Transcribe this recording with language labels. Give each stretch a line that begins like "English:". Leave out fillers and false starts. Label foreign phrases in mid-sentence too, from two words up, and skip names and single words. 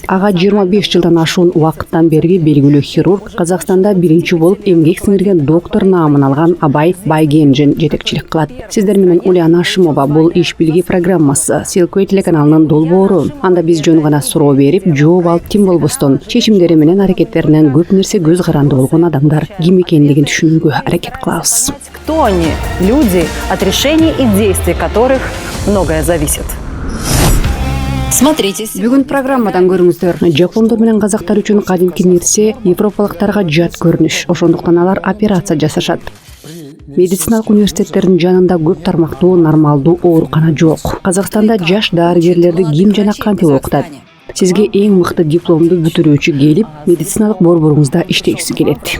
Kyrgyz: Ага 25 жылдан ашуун убакыттан берги белгилүү хирург Казакстанда биринчи болуп эмгек сиңирген доктор наамын алган Абай Байгенжин жетекчилик кылат. Сиздер менен Ульяна Ашимова, бул иш билги программасы, Silkway телеканалынын долбоору. Анда биз жөн гана суроо берип, жооп алып ким болбостон, чечимдери менен аракеттеринен көп нерсе көз каранды болгон адамдар ким экендигин түшүнүүгө аракет кылабыз.
Russian: Кто они? Люди, от решений и действий которых многое зависит.
Kyrgyz: Бүгүн программадан көрүңүздөр. Жапондор менен казактар үчүн кадимки нерсе европалыктарга жат көрүнүш. Ошондуктан алар операция жасашат. Медициналык университеттердин жанында көп тармактуу нормалдуу оорукана жок. Казакстанда жаш дарыгерлерди ким жана кантип окутат? Сизге эң мыкты дипломду бүтүрүүчү келип, медициналык борборуңузда иштегиси келет.